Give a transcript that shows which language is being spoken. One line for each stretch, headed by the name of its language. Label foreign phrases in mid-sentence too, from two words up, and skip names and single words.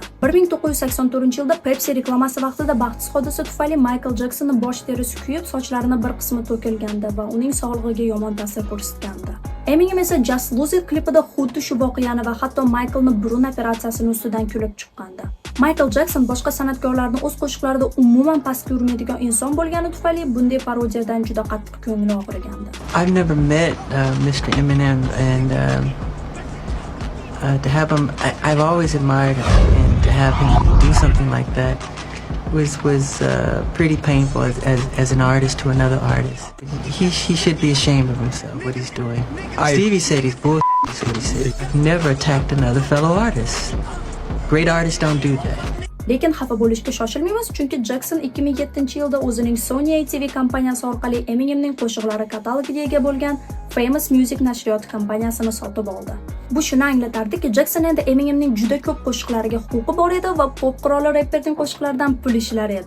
Uzbek: 1984-yilda Pepsi reklamasi vaqtida baxtsiz hodisa tufayli Michael Jacksonning bosh terisi kuyib, sochlarining bir qismi to'kilgandi va uning sog'lig'iga yomon ta'sir ko'rsatgandi. Eminem esa Just Lose It klipida xuddi shu voqeani va hatto Michaelning burun operatsiyasini ustidan kulib chiqqandi. Michael Jackson boshqa san'atkorlarning o'z qo'shiqlarida umuman pastga urmaydigan inson bo'lgani tufayli bunday parodiyadan juda qattiq ko'ngli og'rigandi.
English: I've never met Mr. Eminem, and to have him, I've always admired him, and to have him do something like that was pretty painful as an artist to another artist. He should be ashamed of himself, what he's doing. Stevie said he's bullshit, is what he said. Never attacked another fellow artist. Great artists don't do that.
Uzbek: Lekin xafa bo'lishga shoshilmaymiz, chunki Jackson 2007-yilda o'zining Sony ATV kompaniyasi orqali Eminemning qo'shiqlari katalogiga ega bo'lgan Famous Music nashriyot kompaniyasini sotib oldi. Bu shuni anglatardiki, Jackson endi Eminemning juda ko'p qo'shiqlariga huquqi bor edi va pop qiroli rapperning qo'shiqlaridan pul ishlar edi.